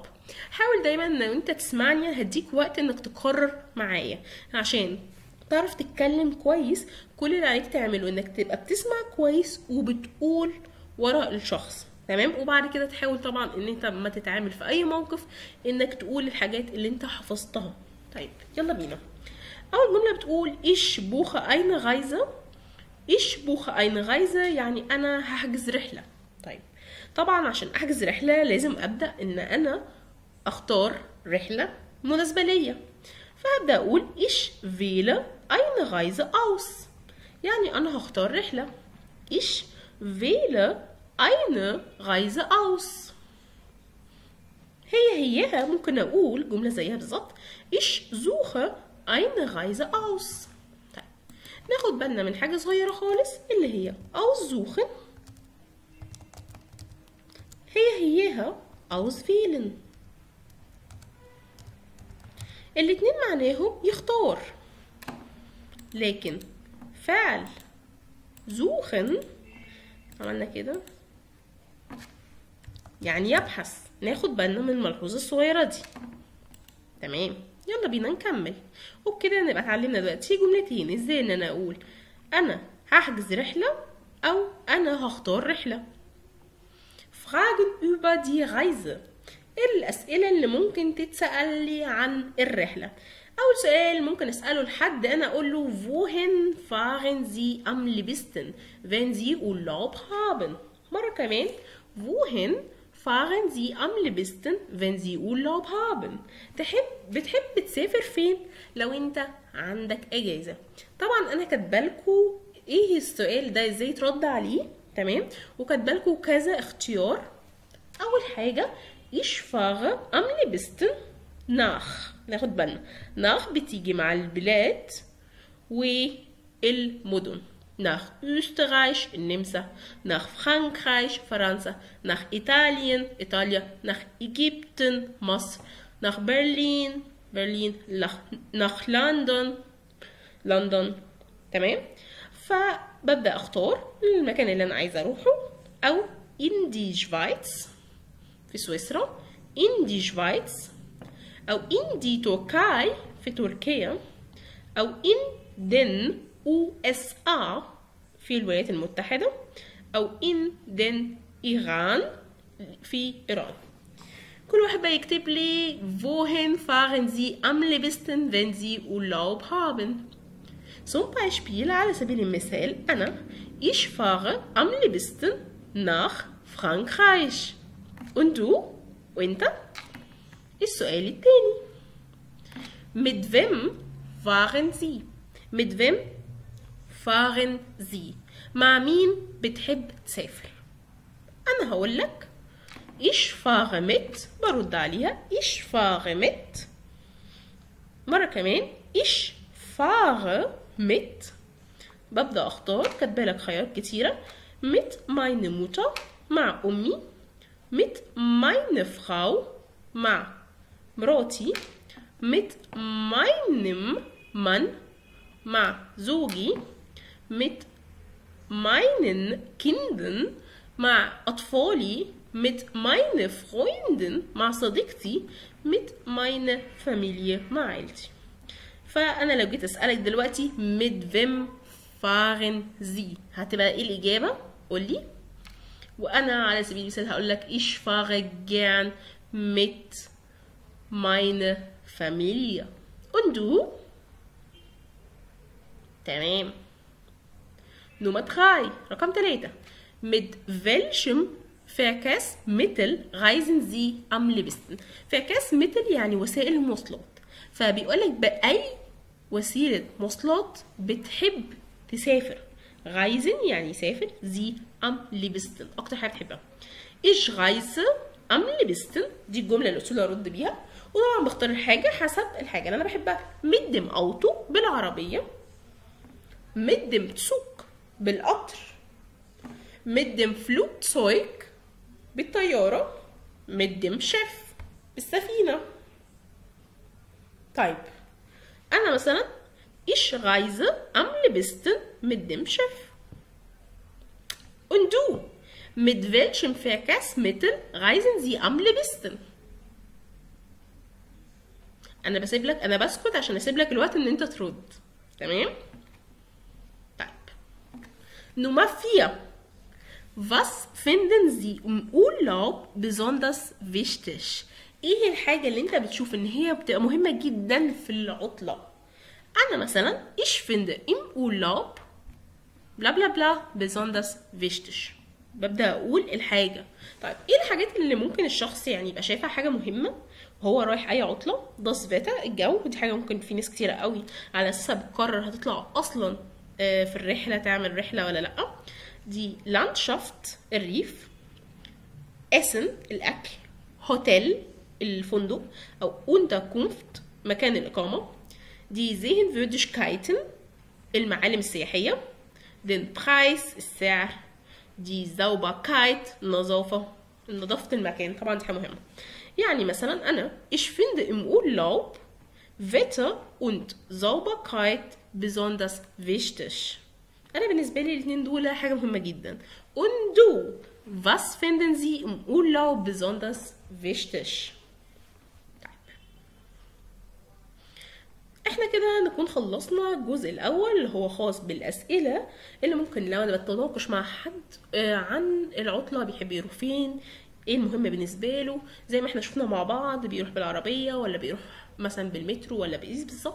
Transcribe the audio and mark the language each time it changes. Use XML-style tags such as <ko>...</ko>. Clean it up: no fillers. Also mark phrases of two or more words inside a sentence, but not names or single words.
<ar>حاول دايما ان انت تسمعني، هديك وقت انك تكرر معايا عشان تعرف تتكلم كويس. كل اللي عليك تعمله انك تبقى بتسمع كويس وبتقول وراء الشخص، تمام؟ وبعد كده تحاول طبعا ان انت لما تتعامل في اي موقف انك تقول الحاجات اللي انت حفظتها. طيب يلا بينا. اول جمله بتقول</ar> <de>ich buche eine Reise. ich buche eine Reise</de> <ar>يعني انا هحجز رحله. طيب طبعا عشان احجز رحله لازم ابدا ان انا اختار رحله مناسبه ليا، فابدا اقول</ar> <de>ich wähle eine Reise aus.</de> <ar>يعني انا هختار رحله.</ar> <de>ich wähle eine Reise aus.</de> <ar>هيها ممكن اقول جمله زيها بالظبط</ar> <de>ich suche eine Reise aus.</de> <ar>طيب ناخد بالنا من حاجه صغيره خالص اللي هي aussuchen. هيها auswählen. الاتنين معناهم يختار، لكن فعل زوخن عملنا كده يعني يبحث. ناخد بالنا من الملحوظة الصغيرة دي، تمام؟ يلا بينا نكمل. وبكده نبقى اتعلمنا دلوقتي جملتين ازاي ان انا اقول انا هحجز رحلة او انا هختار رحلة.</ar> <de>Fragen über die Reise.</de> <ar>الأسئلة اللي ممكن تتسأل لي عن الرحلة. أول سؤال ممكن أسأله لحد أنا أقول له</ar> <de>wohin fahren Sie am liebsten wenn Sie Urlaub haben.</de> <ar>مرة كمان</ar> <de>wohin fahren Sie am liebsten wenn Sie Urlaub haben.</de> <ar>بتحب تسافر فين لو أنت عندك أجازة؟ طبعا أنا كاتبالكوا إيه السؤال ده إزاي ترد عليه، تمام؟ وكاتبالكوا كذا اختيار. أول حاجة</ar> <de>ich fahre am liebsten nach.</de> <ar>ناخد بالنا nach بتيجي مع البلاد والمدن.</ar> <de>nach Österreich النمسا، nach Frankreich فرنسا، nach Italien إيطاليا، nach Ägypten مصر، nach Berlin nach لندن. تمام؟</de> <ar>فببدأ أختار المكان اللي أنا عايزة أروحه، أو</ar> <de>in die Schweiz</de> <ar>في سويسرا،</ar> <de>in die Schweiz، أو in die Türkei</de> <ar>في تركيا،</ar> <de>أو in den USA</de> <ar>في الولايات المتحدة،</ar> <de>أو in den Iran</de> <ar>في إيران. كل واحد بقى يكتب لي</ar> <de>wohin fahren Sie am liebsten wenn Sie Urlaub haben. Zum Beispiel</de> <ar>على سبيل المثال أنا</ar> <de>ich fahre am liebsten nach Frankreich. Und du؟</de> <ar>وانت؟ السؤال التاني</ar> <de>mit wem fahren Sie؟ mit wem fahren Sie؟</de> <ar>مع مين بتحب تسافر؟ أنا هقولك</ar> <de>ich fahre mit،</de> <ar>برد عليها</ar> <de>ich fahre mit.</de> <ar>مرة كمان</ar> <de>ich fahre mit.</de> <ar>ببدأ أختار، كاتبالك خيارات كتيرة.</ar> <de>mit meine Mutter</de> <ar>مع أمي،</ar> <de>mit meine Frau</de> <ar>مع مراتي،</ar> <de>mit meinem Mann</de> <ar>مع زوجي،</ar> <de>mit meinen Kindern</de> <ar>مع أطفالي،</ar> <de>mit meine Freunden</de> <ar>مع صديقتي،</ar> <de>mit meine Familie</de> <ar>مع عيلتي. فأنا لو جيت أسألك دلوقتي</ar> <de>mit wem fahren Sie</de> <ar>هتبقى إيه الإجابة؟ قولي. وانا على سبيل المثال هقول لك</ar> <de>ich fahre gern mit meiner Familie. Und du؟ تمام. Nummer 3 رقم 3 Mit welchem Verkehrsmittel reisen Sie am liebsten؟</de> <ar>Verkehrsmittel يعني وسائل المواصلات، فبيقولك بأي وسيلة مواصلات بتحب تسافر. reisen يعني يسافر،</ar> <de>Sie am liebsten</de> <ar>أكتر حاجة بتحبها.</ar> <de>Ich reise am liebsten</de> <ar>دي الجملة الأصولية أرد بيها، وطبعا بختار الحاجة حسب الحاجة اللي أنا بحبها.</ar> <de>mit dem Auto بالعربية، mit dem Zug بالقطر، mit dem Flugzeug بالطيارة، mit dem Schiff بالسفينة.</de> <ar>طيب أنا مثلا</ar> <de>ich reise am liebsten mit dem Schiff. Und du? Mit welchem Verkehrsmittel reisen Sie am liebsten؟</de> <ar>أنا بسيب لك، أنا بسكت عشان أسيب لك الوقت إن أنت ترد، تمام؟</ar> <de>طيب Nummer 4. Was finden Sie im Urlaub besonders wichtig؟</de> <ar>ايه الحاجة اللي انت بتشوف ان هي بتبقى مهمة جدا في العطلة؟ انا مثلا</ar> <de>ich finde im Urlaub bla bla bla besonders wichtig،</de> <ar>ببدأ اقول الحاجة. طيب ايه الحاجات اللي ممكن الشخص يعني يبقى شايفها حاجة مهمة وهو رايح اي عطلة؟</ar> <de>das Wetter</de> <ar>الجو، ودي حاجة ممكن في ناس كتيرة قوي على اساسها بتقرر هتطلع اصلا في الرحلة، تعمل رحلة ولا لا. دي Landschaft الريف، Essen الأكل، Hotel الفندق أو Unterkunft مكان الإقامة، دي Sehenswürdigkeiten المعالم السياحية،</ar> <de>den Preis</de> <ar>السعر، دي Sauberkeit النظافة، نظافة المكان، طبعا دي حاجة مهمة. يعني مثلا أنا</ar> <de>ich finde im Urlaub Wetter und Sauberkeit besonders wichtig.</de> <ar>أنا بالنسبة لي الاتنين دول حاجة مهمة جدا.</ar> <de>Und du, was finden Sie im Urlaub besonders wichtig؟</de> <ar>احنا كده نكون خلصنا الجزء الأول اللي هو خاص بالأسئلة اللي ممكن لو أنا بتناقش مع حد عن العطلة بيحب يروح فين، ايه المهم بالنسبة له، زي ما احنا شفنا مع بعض بيروح بالعربية ولا بيروح مثلا بالمترو ولا بإيه بالظبط.</ar>